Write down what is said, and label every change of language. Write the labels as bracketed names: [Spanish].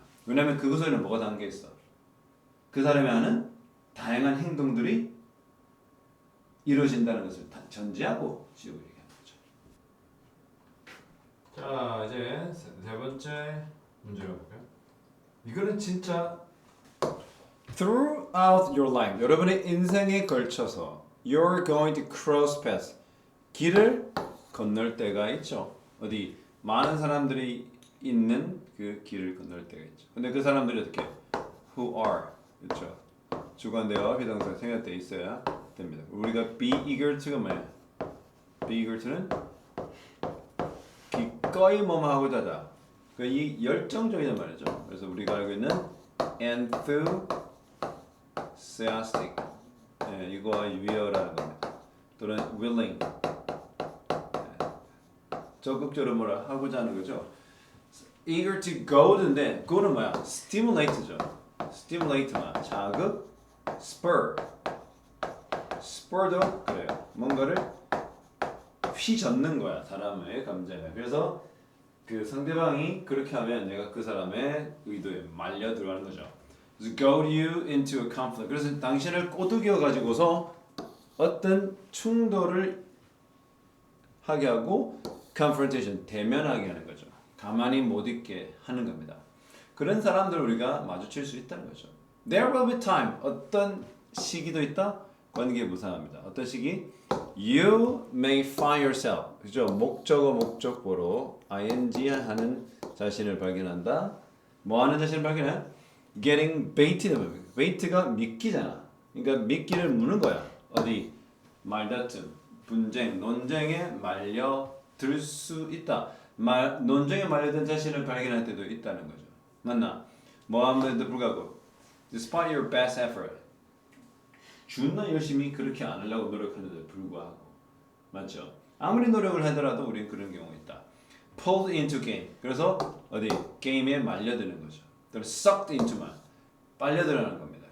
[Korean] 왜냐하면 그것에는 뭐가 담겨 있어? 그 사람이 하는 다양한 행동들이 이루어진다는 것을 전제하고 지역을 얘기하는 거죠. 자, 이제 세 번째 문제로 볼까요? 이거는 진짜 [English] Throughout your life, [Korean] 여러분의 인생에 걸쳐서 [English] you're going to cross paths. [Korean] 길을 건널 때가 있죠. 어디 많은 사람들이 있는 그 길을 건널 때가 있죠. 근데 그 사람들이 어떻게? [English] Who are, [Korean] 그렇죠? 주관대와 비동사 생략돼 있어야 됩니다. 우리가 be eager to가 뭐야? be eager to는 기꺼이 뭐뭐 하고자 하다. 이 열정적이란 말이죠. 그래서 우리가 알고 있는 enthusiastic, 이거와 유의어라는 겁니다. 또는 willing, 적극적으로 뭐라 하고자 하는 거죠. eager to go인데 go는 뭐야? stimulate죠. stimulate만 자극, spur도 그래요. 뭔가를 휘젓는 거야 사람의 감정을. 그래서 그 상대방이 그렇게 하면 내가 그 사람의 의도에 말려 들어가는 거죠. [English] So goad you into a conflict. [Korean] 그래서 당신을 꼬드겨 가지고서 어떤 충돌을 하게 하고 confrontation 대면하게 하는 거죠. 가만히 못 있게 하는 겁니다. 그런 사람들 우리가 마주칠 수 있다는 거죠. [English] There will be time. [Korean] 어떤 시기도 있다. 관계 무상합니다. 어떤 시기? [English] You may find yourself. [Korean] 그죠? 목적어 목적보로 ing 하는 자신을 발견한다. 뭐 하는 자신을 발견해? [English] Getting baited. [Korean] bait가 미끼잖아. 그러니까 미끼를 무는 거야. 어디? 말다툼, 분쟁, 논쟁에 말려들 수 있다. 논쟁에 말려든 자신을 발견할 때도 있다는 거죠. 맞나? 뭐 함에도 불구하고 [English] despite your best effort. [Korean] 존나 열심히 그렇게 안 하려고 노력하는데 불구하고. 맞죠? 아무리 노력을 하더라도 우리는 그런 경우가 있다. [English] pulled into game. [Korean] 그래서 어디? 게임에 말려드는 거죠. 또는 sucked into만 빨려들어가는 겁니다.